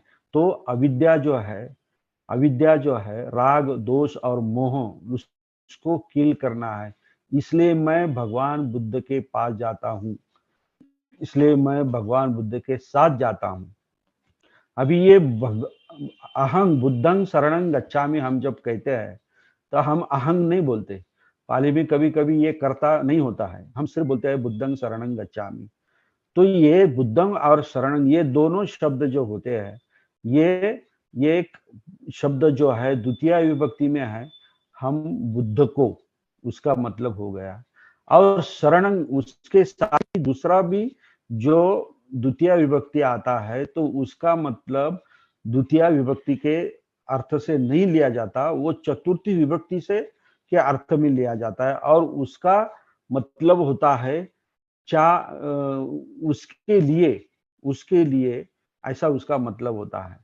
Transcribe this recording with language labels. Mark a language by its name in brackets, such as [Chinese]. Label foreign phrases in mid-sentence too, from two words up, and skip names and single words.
[Hindi] तो अविद्या जो है, अविद्या जो है, राग, दोष और मोह, उसको किल करना है। इसलिए मैं भगवान बुद्ध के पास जाता हूँ, इसलिए मैं भगवान बुद्ध के साथ जाता हूँ। अभी ये [Pali] अहं बुद्धं शरणं गच्छामि [Hindi] हम जब कहते हैं, तो हम अहंग नहीं बोलते। पाली में कभी कभी ये कर्ता नहीं होता है, हम सिर्फ बोलते हैं [Pali] बुद्धं शरणं गच्छामि। [Hindi] तो ये बुद्धं और शरणं, ये दोनों शब्द जो होते हैं, ये एक शब्द जो है द्वितीय विभक्ति में है, हम बुद्ध को, उसका मतलब हो गया। और शरणं उसके साथ ही दूसरा भी जो द्वितीय विभक्ति आता है, तो उसका मतलब द्वितीय विभक्ति के अर्थ से नहीं लिया जाता, वो चतुर्थी विभक्ति से के अर्थ में लिया जाता है, और उसका मतलब होता है उसके लिए, उसके लिए, ऐसा उसका मतलब होता है।